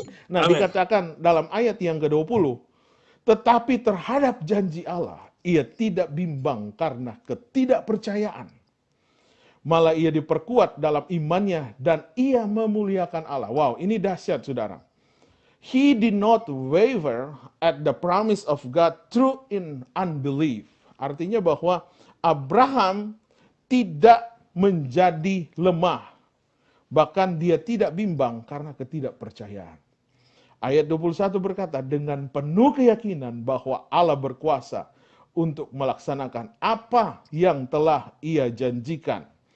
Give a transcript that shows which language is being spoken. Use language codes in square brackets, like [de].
[id] Nah, dikatakan dalam ayat yang ke-20, tetapi terhadap janji Allah, ia tidak bimbang karena ketidakpercayaan. Malah ia diperkuat dalam imannya dan ia memuliakan Allah. Wow, ini dahsyat, saudara. [en] He did not waver at the promise of God through in unbelief. [id] Artinya bahwa Abraham tidak menjadi lemah. Bahkan dia tidak bimbang karena ketidakpercayaan. Ayat 21 berkata, dengan penuh keyakinan bahwa Allah berkuasa untuk melaksanakan apa yang telah ia janjikan.